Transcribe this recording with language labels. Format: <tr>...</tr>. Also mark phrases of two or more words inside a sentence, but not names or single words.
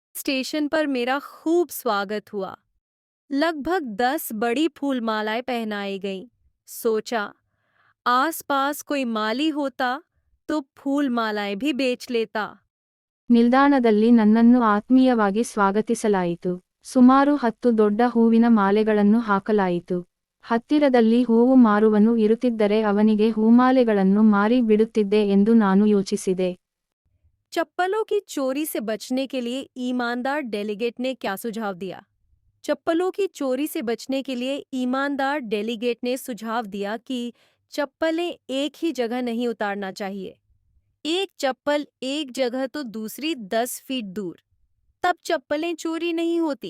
<hi>स्टेशन पर मेरा खूब स्वागत हुआ। लगभग 10 बड़ी फूलमालाएं पहनाई गईं। सोचा, आसपास कोई माली होता तो फूलमालाएं भी बेच लेता।</hi> <kn>ನಿಲ್ದಾಣದಲ್ಲಿ ನನ್ನನ್ನು ಆತ್ಮೀಯವಾಗಿ ಸ್ವಾಗತಿಸಲಾಯಿತು. ಸುಮಾರು 10 ದೊಡ್ಡ ಹೂವಿನ ಮಾಲೆಗಳನ್ನು ಹಾಕಲಾಯಿತು. ಹತ್ತಿರದಲ್ಲಿ ಹೂವು ಮಾರುವನು ಇರುತ್ತಿದ್ದರೆ ಅವನಿಗೆ ಹೂಮಾಲೆಗಳನ್ನು ಮಾರಿ ಬಿಡುತ್ತಿದ್ದೆ ಎಂದು ನಾನು ಯೋಚಿಸಿದೆ.</kn> <hi>चप्पलों की चोरी से बचने के लिए ईमानदार डेलीगेट ने क्या सुझाव दिया? चप्पलों की चोरी से बचने के लिए ईमानदार डेलीगेट ने सुझाव दिया कि चप्पलें एक ही जगह नहीं उतारना चाहिए। एक चप्पल एक जगह तो दूसरी 10 फीट दूर, तब चप्पलें चोरी नहीं होती।</hi>